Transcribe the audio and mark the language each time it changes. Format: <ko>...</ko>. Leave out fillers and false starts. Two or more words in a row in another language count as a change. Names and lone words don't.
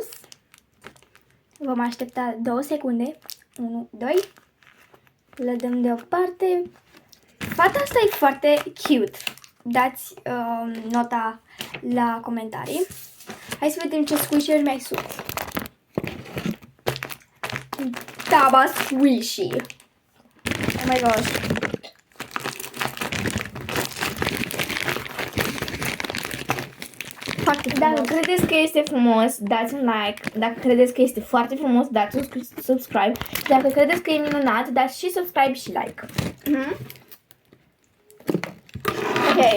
<ro>Vom aștepta 2 secunde. 1, 2. Le dăm deoparte. Fata asta e foarte cute. Dați nota la comentarii. Hai să vedem ce squishy-uri mai sunt. Taba squishy.</ro> <en>Oh my gosh.</en> <ro>Dacă credeți că este frumos, dați un like. Dacă credeți că este foarte frumos, dați un subscribe. Și dacă credeți că e minunat, dați și subscribe și like. Ok.</ro>